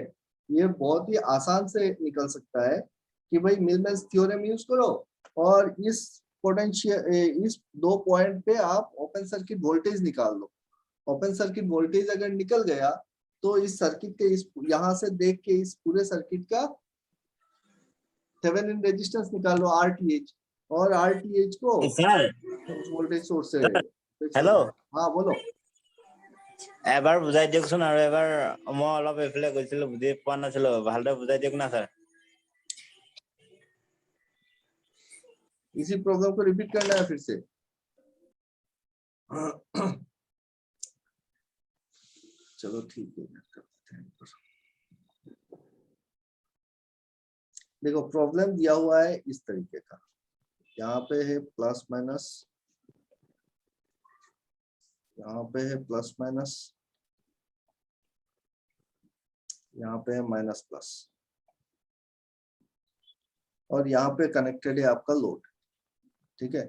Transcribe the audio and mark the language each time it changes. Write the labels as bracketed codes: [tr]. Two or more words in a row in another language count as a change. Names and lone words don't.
[hi] ये बहुत ही आसान से निकल सकता है कि भाई [en] Millman's theorem use [hi] करो और इस पोटेंशियल, इस 2 पॉइंट पे आप [en] open circuit voltage [hi] निकाल लो। [en] open circuit voltage [hi] अगर निकल गया तो इस सर्किट के इस यहां से देख के इस पूरे सर्किट का [en] Thevenin resistance [hi] निकाल लो RTH, और RTH को [as] স্যার [hi] उस [en] voltage source [hi] से हेलो हाँ बोलो। [as] এবাৰ বুজাই দিয়কচোন আৰু এবাৰ মই অলপ এফালে গৈছিলো বুজি পোৱা নাছিলো ভালদৰে বুজাই দিয়ক না স্যাৰ। [hi] इसी प्रॉब्लम को रिपीट करना है फिर से। चलो ठीक है, देखो प्रॉब्लम दिया हुआ है इस तरीके का, यहाँ पे है [en] plus minus, [hi] यहाँ पे है [en] plus minus, [hi] यहाँ पे है [en] minus plus, [hi] और यहाँ पे कनेक्टेड है आपका लोड, ठीक है।